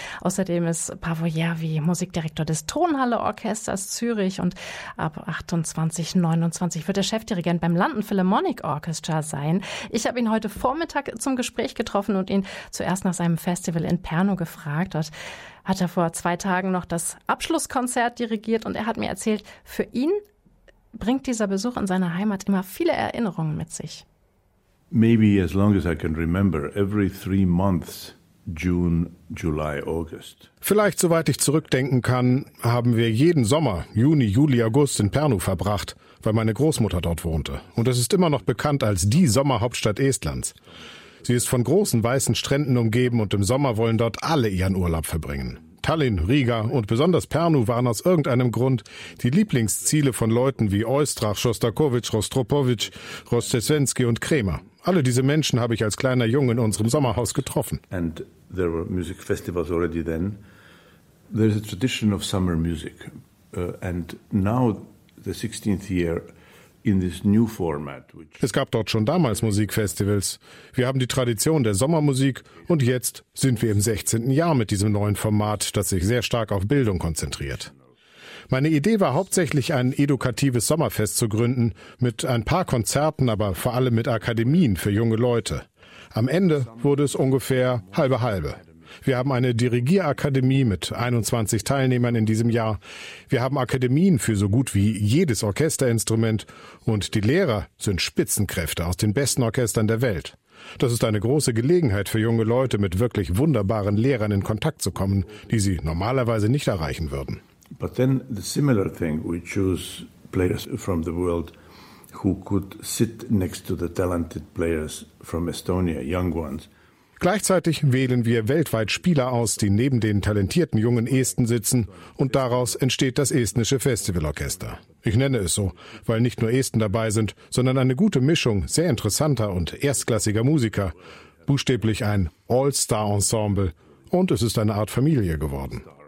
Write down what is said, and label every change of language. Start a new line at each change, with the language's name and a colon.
German: Außerdem ist Paavo Järvi Musikdirektor des Tonhalle-Orchesters Zürich und ab 28/29 wird er Chefdirigent beim London Philharmonic Orchestra sein. Ich habe ihn heute Vormittag zum Gespräch getroffen und ihn zuerst nach seinem Festival in Pärnu gefragt. Dort hat er vor 2 Tagen noch das Abschlusskonzert dirigiert und er hat mir erzählt, für ihn bringt dieser Besuch in seiner Heimat immer viele Erinnerungen mit sich.
English: Maybe as long as I can remember, every 3 months, June, July, August.
German: Vielleicht, soweit ich zurückdenken kann, haben wir jeden Sommer, Juni, Juli, August in Pärnu verbracht, weil meine Großmutter dort wohnte. Und es ist immer noch bekannt als die Sommerhauptstadt Estlands. Sie ist von großen weißen Stränden umgeben und im Sommer wollen dort alle ihren Urlaub verbringen. Tallinn, Riga und besonders Pärnu waren aus irgendeinem Grund die Lieblingsziele von Leuten wie Oistrach, Schostakowitsch, Rostropowitsch, Rostesensky und Kremer. Alle diese Menschen habe ich als kleiner Junge in unserem Sommerhaus getroffen.
English: And there were music festivals already then. There's a tradition of summer music. And now the 16th year in this new format.
German: Es gab dort schon damals Musikfestivals. Wir haben die Tradition der Sommermusik und jetzt sind wir im 16. Jahr mit diesem neuen Format, das sich sehr stark auf Bildung konzentriert. Meine Idee war hauptsächlich, ein edukatives Sommerfest zu gründen, mit ein paar Konzerten, aber vor allem mit Akademien für junge Leute. Am Ende wurde es ungefähr halbe-halbe. Wir haben eine Dirigierakademie mit 21 Teilnehmern in diesem Jahr. Wir haben Akademien für so gut wie jedes Orchesterinstrument. Und die Lehrer sind Spitzenkräfte aus den besten Orchestern der Welt. Das ist eine große Gelegenheit für junge Leute, mit wirklich wunderbaren Lehrern in Kontakt zu kommen, die sie normalerweise nicht erreichen würden.
English: But then the similar thing, we choose players from the world who could sit next to the talented players from Estonia, young ones.
German: Gleichzeitig wählen wir weltweit Spieler aus, die neben den talentierten jungen Esten sitzen und daraus entsteht das Estnische Festivalorchester. Ich nenne es so, weil nicht nur Esten dabei sind, sondern eine gute Mischung sehr interessanter und erstklassiger Musiker. Buchstäblich ein All-Star-Ensemble und es ist eine Art Familie geworden.